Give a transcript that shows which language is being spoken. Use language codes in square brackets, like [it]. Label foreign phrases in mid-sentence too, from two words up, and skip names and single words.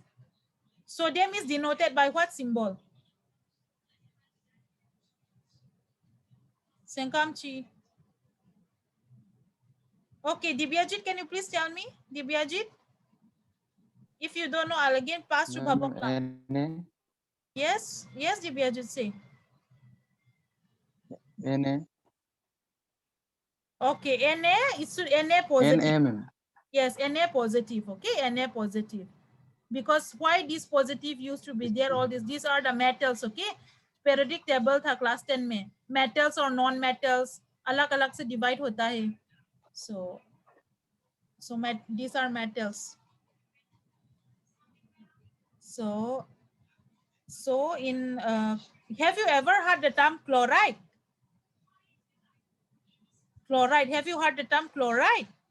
[en] Sodium is denoted by what symbol? Senkamchi. Okay, Divyajit, can you please tell me? Divyajit? If you don't know, I'll again pass to Bhabakla. Yes, yes, Divyajit, say. Na. Okay, Na, it's Na positive. Na. Yes, Na positive, okay, Na positive. Because why this positive used to be there, all these are the metals, okay. Periodic table tha class 10 में. Metals or non-metals, [hi] अलग-अलग से divide होता है. [en] So these are metals. So in, have you ever heard the term chloride? Chloride, have you heard the term chloride?